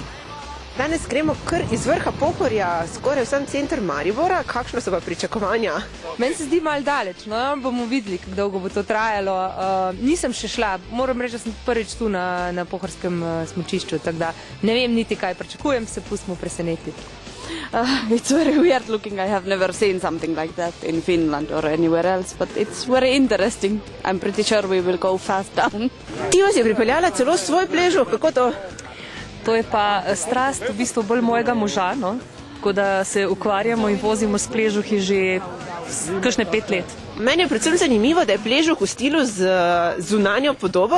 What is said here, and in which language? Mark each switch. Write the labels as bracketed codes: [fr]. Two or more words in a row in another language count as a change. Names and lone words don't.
[sl] Danes gremo kar iz vrha Pohorja, skoraj v sam center Maribora. Kakšno so pa pričakovanja? Meni se zdi malo daleč, no, bomo videli, kako dolgo bo to trajalo. Nisem še šla, moram reči, da sem prvič tu na pohorskem smučišču, tako da ne vem niti kaj pričakujem, se pustimo presenetiti. [en] It's very weird looking. I have never seen something like that in Finland or anywhere else, but it's very interesting. I'm pretty sure we will go fast down. [sl] Ti vas je pripeljala celo svoj pležuh, kako to? To je pa strast v bistvu bolj mojega moža, no? Tako da se ukvarjamo in vozimo s pležuhi že kakšne 5 let. Meni je predvsem zanimivo, da je pležuh v stilu z zunanjo podobo.